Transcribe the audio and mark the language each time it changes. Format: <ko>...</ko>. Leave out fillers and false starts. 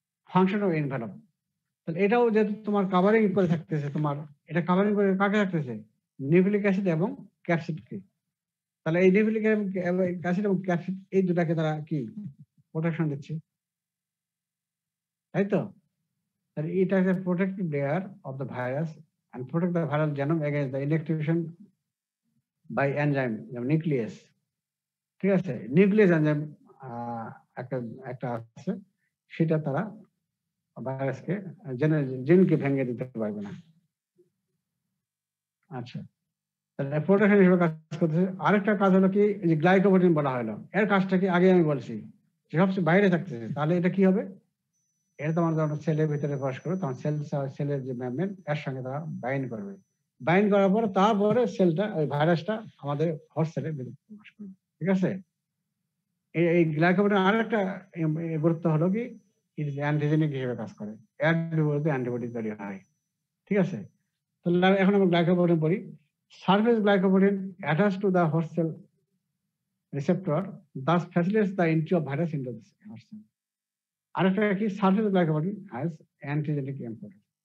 <bn>Function of ইনভ্যালুপ, তাহলে এটাও যেহেতু তোমার কাভারিং করে থাকতেছে, তোমার এটা কাভারিং করে কাকে থাকতেছে? নিউক্লিক অ্যাসিড এবং ক্যাপসিডকে। তাহলে এই নিউক্লিক অ্যাসিড এবং ক্যাপসিড এই দুটাকে তারা কি প্রোটেকশন দিচ্ছে, তাই তো? তাহলে এটা</bn> <en>is a protective layer of the virus and protect the viral genome against the inactivation by enzyme,</en> <bn>যেমন নিউক্লিয়াস, ঠিক আছে? নিউক্লিয়াস এনজাইম একটা একটা আছে, সেটা তারা ভাইরাসকে জিনকে ভেঙে দিতে পারবে না। আচ্ছা, তাহলে প্রোটেকশন হিসেবে কাজ করতেছে। আরেকটা কাজ হলো কি, যে গ্লাইকোপ্রোটিন বলা হলো, এর কাজটা কি আগে আমি বলছি, যে সবচেয়ে বাইরে থাকতেছে। তাহলে এটা কি হবে? এটা তোমার যখন সেলের ভিতরে প্রবেশ করবে তখন সেলের যে মেমব্রেন এর সঙ্গে তারা বাইন্ড করবে, বাইন্ড করার পরে তারপরে সেলটা ওই ভাইরাসটা আমাদের হোস্ট সেলের ভিতরে প্রবেশ করবে, ঠিক আছে? এই গ্লাইকোপ্রোটিন আরেকটা গুরুত্ব হলো কি, অ্যান্টিজেনিক হিসেবে কাজ করে, অ্যান্টিবডি তৈরি হয়, ঠিক আছে? তাহলে এখন আমরা গ্লাইকোপ্রোটিন পড়ি।</bn> <en>Surface glycoprotein attach to the host cell receptor, thus facilitates the entry of virus into the host cell.</en> <bn>আরেকটা কি,</bn> <en>Surface glycoprotein has antigenic importance.</en>